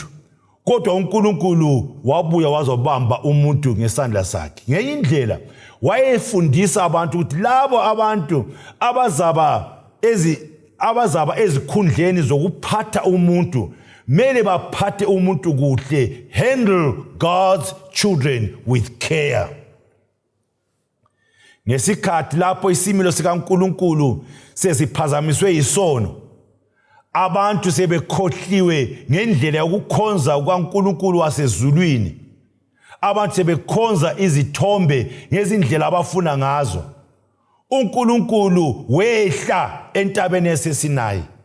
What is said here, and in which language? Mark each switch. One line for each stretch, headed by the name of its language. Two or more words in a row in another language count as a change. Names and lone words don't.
North Ndebele: Kodwa uNkulunkulu wabuya wazobamba umuntu ngesandla sakhe. Ngenye indlela wayefundisa abantu ukuthi labo abantu abazaba ezikhundleni zokuphatha umuntu, mele baphathe umuntu kuhle,
English: handle God's children with care.
North Ndebele: Ngesikhathi lapho isimilo sikaNkulunkulu sesiphazamiswe isono, abantu sebekhohliwe ngendlela yokukhonza kukaNkulunkulu wasezulwini, abantu sebekhonza izithombe ngezindlela abafuna ngazo, uNkulunkulu wehla entabeni yaseSinayi,